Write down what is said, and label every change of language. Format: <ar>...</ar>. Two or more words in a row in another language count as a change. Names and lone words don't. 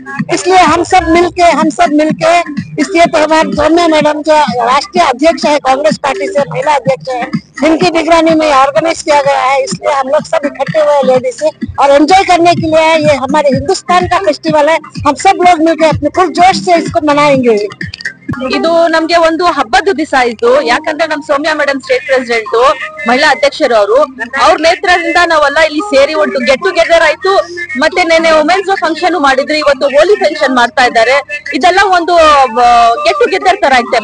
<hi>इसलिए हम सब मिलके इसलिए त्योहार सौम्या मैडम जो राष्ट्रीय अध्यक्ष है कांग्रेस पार्टी से, महिला अध्यक्ष है, जिनकी निगरानी में ऑर्गेनाइज किया गया है। इसलिए हम लोग सब इकट्ठे हुए लेडीज से और एंजॉय करने के लिए ये हमारे हिंदुस्तान का फेस्टिवल है। हम सब लोग मिलकर अपने फुल जोश से इसको मनाएंगे।</hi> <kn>ಇದು ನಮ್ಗೆ ಒಂದು ಹಬ್ಬದ ದಿವಸ ಆಯ್ತು, ಯಾಕಂದ್ರೆ ನಮ್ ಸೌಮ್ಯ ಮೇಡಮ್</kn> <en>state president</en> <kn>ಮಹಿಳಾ ಅಧ್ಯಕ್ಷರು ಅವ್ರ ನೇತೃತ್ವದಿಂದ ನಾವೆಲ್ಲ ಇಲ್ಲಿ ಸೇರಿ ಒಂದು</kn> <en>get together</en> <kn>ಆಯ್ತು. ಮತ್ತೆ ನೆನ್ನೆ</kn> <en>women's function</en> <kn>ಮಾಡಿದ್ರು, ಇವತ್ತು ಹೋಲಿ ಫಂಕ್ಷನ್ ಮಾಡ್ತಾ ಇದ್ದಾರೆ. ಇದೆಲ್ಲ ಒಂದು</kn> <en>get together</en> <kn>ತರ ಐತೆ.</kn>